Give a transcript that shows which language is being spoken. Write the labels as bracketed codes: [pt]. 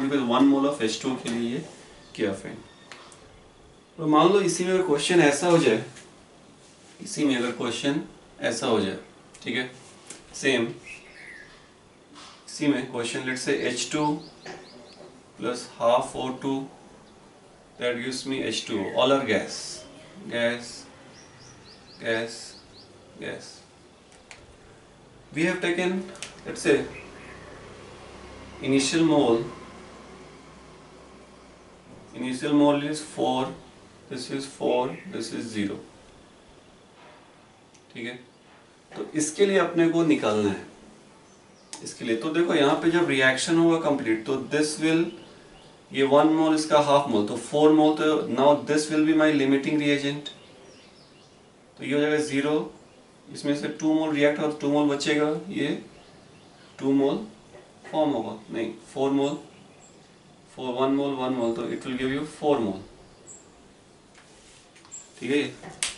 [en] because 1 mole of H2 [hi] के लिए ये किया फाइन। तो मान लो इसी में अगर क्वेश्चन ऐसा हो जाए, इसी में अगर क्वेश्चन ऐसा हो जाए, ठीक है, सेम इसी में question [en] let's say H2 plus half O2, that gives me H2O, all are gas, gas, [hi] gas, gas. [en] we have taken, let's say, initial mole is 4, this is 4, this is 0, [hi] ठीक है। तो इसके लिए अपने को निकालना है, इसके लिए तो देखो यहाँ पे जब रिएक्शन होगा कंप्लीट तो दिस विल, ये 1 मोल इसका हाफ मोल तो 4 मोल, तो [en] now this will be my limiting reagent, [hi] तो ये हो जाएगा 0, इसमें से 2 मोल रिएक्ट और 2 मोल बचेगा, ये 2 मोल फॉर्म होगा, नहीं 4 मोल, 1 मोल, तो [en] it will give you 4 mole, [hi] ठीक है।